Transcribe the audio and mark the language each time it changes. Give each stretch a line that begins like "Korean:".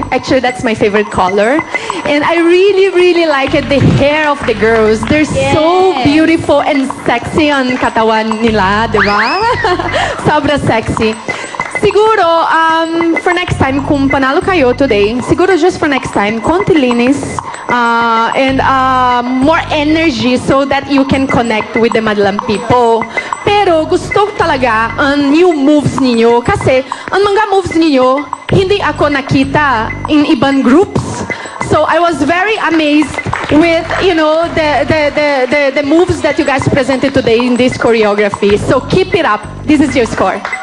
English: Actually, that's my favorite color. And I really liked the hair of the girls. They're so Yes. beautiful and sexy
Filipino: ang katawan nila, di ba? Sobra sexy.
English: Siguro, for next time,
Filipino: kung panalo kayo
English: today, siguro just for next time,
Filipino: konti linis
English: and more energy so that you can connect with the Madlang People.
Filipino: Pero gusto ko talaga ang new moves ninyo kasi ang mga moves ninyo, hindi ako nakita in ibang groups.
English: So I was very amazed with, you know, the moves that you guys presented today in this choreography. So keep it up. This is your score.